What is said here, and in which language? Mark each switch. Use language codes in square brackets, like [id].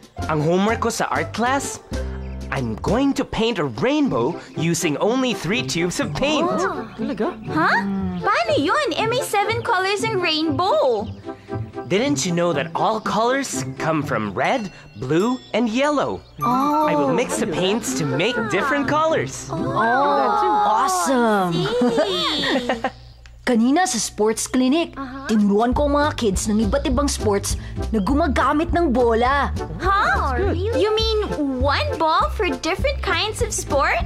[tl] Ang homework ko sa art class, [en] I'm going to paint a rainbow using only 3 tubes of paint. [tl] Talaga? Huh? Paano yun? May 7 colors ang rainbow. [en] Didn't you know that all colors come from red, blue, and yellow? I will mix the paints to make different colors. Awesome! [tl] Kanina sa sports clinic, tinuruan ko ang mga kids ng iba't ibang sports na gumagamit ng bola. Huh? [en] You mean one ball for different kinds of sport?